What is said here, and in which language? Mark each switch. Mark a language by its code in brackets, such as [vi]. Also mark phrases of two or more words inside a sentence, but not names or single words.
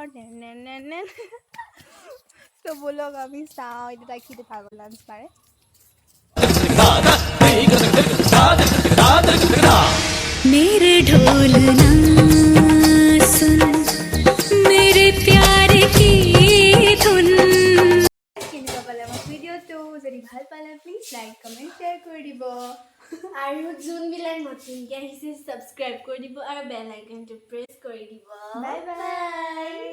[as] ত' ব'লক আমি চাওঁ এতিয়া তাই কি পাগল ডান্স মাৰে [hi] मेरे ढोलना सुन मेरे प्यार की धुन [as] কেনেকুৱা পালে মোৰ ভিডিঅ'টো যদি ভাল পালে [en] please like comment share [as] কৰি দিব আৰু যোনবিলাক নতুনকৈ আহিছে ছাবস্ক্ৰাইব কৰি দিব আৰু [en] bell iconটো [as] প্ৰেছ কৰি দিব [en] bye bye